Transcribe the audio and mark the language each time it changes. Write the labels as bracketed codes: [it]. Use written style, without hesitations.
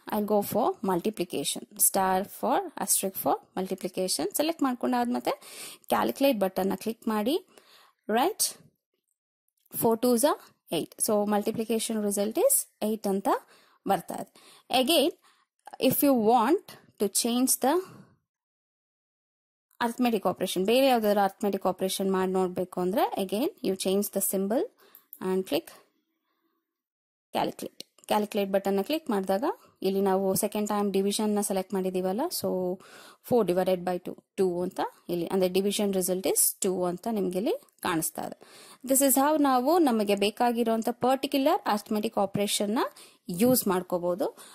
[en] I go for multiplication, star for asterisk for multiplication select ಮಾಡ್ಕೊಂಡಾದ್ಮೇಲೆ calculate button ನ click ಮಾಡಿ. Right, 4 2s are 8. So multiplication result is 8 [kn] ಅಂತ ಬರ್ತಾ ಇದೆ. [en] Again if you want to change the arithmetic operation. [kn] ಬೇರೆ ಯಾವ್ದಾದ್ರು arithmetic operation ಮಾಡಿ ನೋಡಬೇಕು ಅಂದ್ರೆ [en] again you change the symbol and click calculate. [kn] Calculate button ನ ಕ್ಲಿಕ್ ಮಾಡಿದಾಗ ಇಲ್ಲಿ ನಾವು ಸೆಕೆಂಡ್ ಟೈಮ್ ಡಿವಿಷನ್ ನ ಸೆಲೆಕ್ಟ್ ಮಾಡಿದೀವಲ್ಲ, ಸೊ [en] 4 divided by 2 [kn] ಅಂತ ಇಲ್ಲಿ ಅಂದ್ರೆ ಡಿವಿಷನ್ ರಿಸಲ್ಟ್ ಇಸ್ 2 ಅಂತ ನಿಮ್ಗೆ ಇಲ್ಲಿ ಕಾಣಿಸ್ತಾ ಇದೆ. [en] this is how [kn] ನಾವು ನಮಗೆ ಬೇಕಾಗಿರುವಂತ ಪರ್ಟಿಕ್ಯುಲರ್ ಅರ್ಥಮೆಟಿಕ್ ಆಪರೇಷನ್ ನ ಯೂಸ್ ಮಾಡ್ಕೋಬಹುದು.